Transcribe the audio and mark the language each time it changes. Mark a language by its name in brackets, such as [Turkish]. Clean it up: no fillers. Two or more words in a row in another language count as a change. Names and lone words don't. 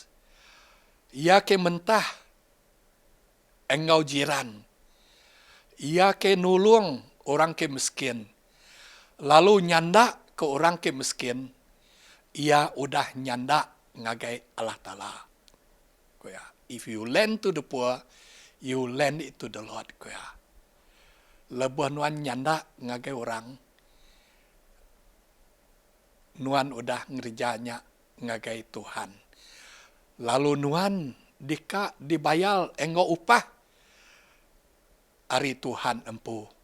[Iban] Ia ke mentah engkau jiran. Ia ke nulung orang ke miskin. Lalu nyanda ke orang ke miskin. Ia udah nyanda ngagai Allah Ta'ala. Kuya. [English] If you lend to the poor, you lend it to the Lord. [Iban] Kuya. Lebuh nuan nyanda ngagai orang, nuan udah ngerjanya ngagai Tuhan. Lalu nuan dibayal enggo upah, ari Tuhan empu.